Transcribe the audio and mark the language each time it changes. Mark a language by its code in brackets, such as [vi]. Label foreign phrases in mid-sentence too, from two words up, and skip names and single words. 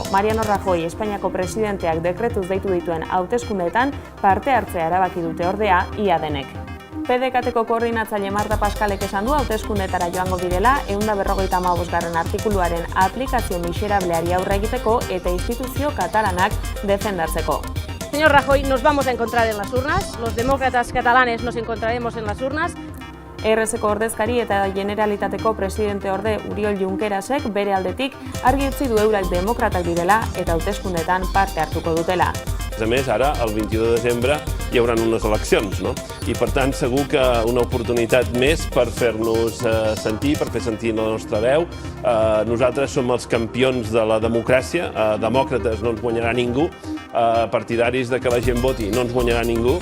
[eu] Mariano Rajoy, Espainiako presidenteak dekretuz deitu dituen hauteskundeetan parte hartzea erabaki dute ordea ia denek. PDKTko koordinatzaile Marta Pascalek esan du hauteskundeetara joango direla 155. artikuluaren aplikazio miserableari aurre egiteko eta instituzio katalanak defendatzeko. [es] Señor Rajoy, nos vamos a encontrar en las urnas, los demócratas catalanes nos encontraremos en las urnas. [eu] ERSeko ordezkari eta Generalitateko presidente orde Uriol Junquerasek bere aldetik argi utzi du eurak demokratak direla eta hauteskundeetan parte hartuko dutela. [ca] A més, ara, el 22 de desembre, hi haurà unes eleccions, no? I, per tant, segur que una oportunitat més per fer-nos sentir, per fer sentir la nostra veu. Nosaltres som els campions de la democràcia, demòcrates no ens guanyarà ningú, partidaris de que la gent voti no ens guanyarà ningú.